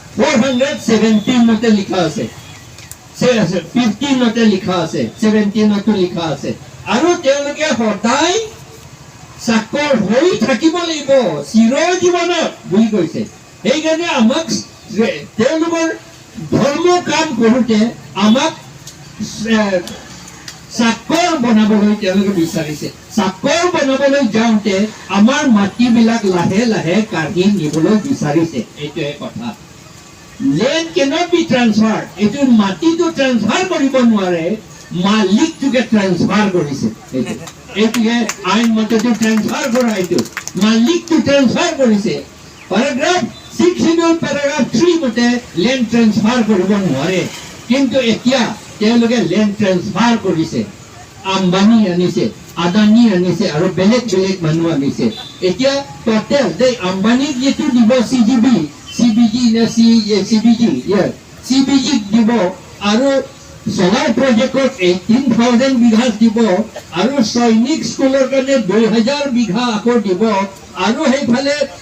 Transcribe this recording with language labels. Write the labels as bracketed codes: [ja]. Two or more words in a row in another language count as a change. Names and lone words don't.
[as] 417 মতে লিখা আছে 15 মতে লিখা আছে 17 মতে লিখা আছে আৰু তেওঁলোকে সদায় চাকৰ হৈ থাকিব লাগিব চিৰ জীৱনত বুলি কৈছে সেইকাৰণে আমাক তেওঁলোকৰ ধৰ্ম কাম কৰোঁতে আমাক চাকৰ বনাবলৈ তেওঁলোকে বিচাৰিছে চাকৰ বনাবলৈ যাওঁতে আমাৰ মাটিবিলাক লাহে লাহে কাঢ়ি নিবলৈ বিচাৰিছে এইটোৱে কথা land [en] cannot be transferred [as] এইটো মাটিটো ট্ৰান্সফাৰ কৰিব নোৱাৰে মালিকটোকে ট্ৰান্সফাৰ কৰিছে এইটোকে আইন মতেতো ট্ৰান্সফাৰ কৰা এইটো মালিকটো ট্ৰান্সফাৰ কৰিছে [en] paragraph 6 schedule paragraph 3 [as] মতে land ট্ৰান্সফাৰ কৰিব নোৱাৰে কিন্তু এতিয়া তেওঁলোকে লেণ্ড ট্ৰান্সফাৰ কৰিছে আম্বানী আনিছে আদানী আনিছে আৰু বেলেগ বেলেগ মানুহ আনিছে এতিয়া টোটেল দেই আম্বানীক যিটো দিব CBG দিব আৰু [en] solar project [as] 18,000 বিঘা দিব আৰু সৈনিক স্কুলৰ কাৰণে 2,000 বিঘা আকৌ দিব আৰু সেইফালে